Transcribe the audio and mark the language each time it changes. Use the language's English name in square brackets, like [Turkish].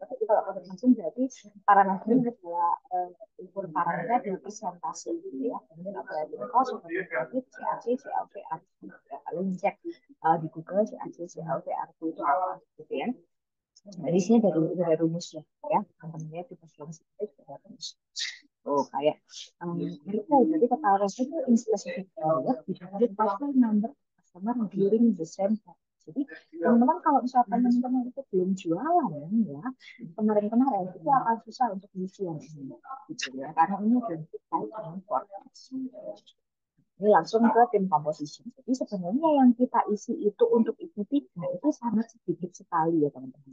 [Indonesian] Tapi kalau profit langsung berarti parameternya adalah ukur parameternya adalah persentase gitu ya. Kemudian operating cost, operating profit, CAC, CLV, R2. Ya, kalian cek di Google CAC, CLV, R2 itu apa gitu ya. Nah, di sini dari rumusnya ya. Teman-teman lihat di bagian sini ada rumus. Oh, kayak itu jadi [English] total revenue itu in specific period divided by the number of customer during the same time. [Indonesian] Jadi teman-teman kalau misalkan teman-teman itu belum jualan ya kemarin-kemarin itu akan susah untuk isi yang ini gitu ya karena ini belum terkait dengan forecast. Ini langsung ke tim composition. Jadi sebenarnya yang kita isi itu untuk itu tiga itu sangat sedikit sekali ya teman-teman.